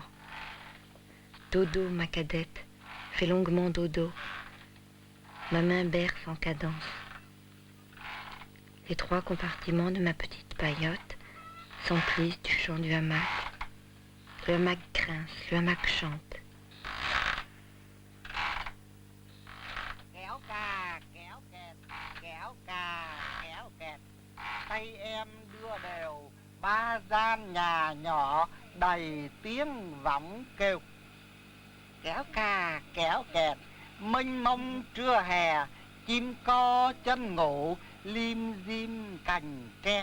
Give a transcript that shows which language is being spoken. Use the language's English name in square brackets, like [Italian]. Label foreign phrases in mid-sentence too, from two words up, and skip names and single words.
[French] Dodo, ma cadette, fait longuement dodo. Ma main berce en cadence. Les trois compartiments de ma petite paillote s'emplissent du chant du hamac. le hamac grince, le hamac chante. [Vietnamese] Kéo cà, kéo kẹt, kéo cà, kéo kẹt. Tay em đưa đều, ba gian nhà nhỏ đầy tiếng võng kêu. Kéo cà, kéo kẹt, mênh mông trưa hè, chim co chân ngủ, lim dim cành tre.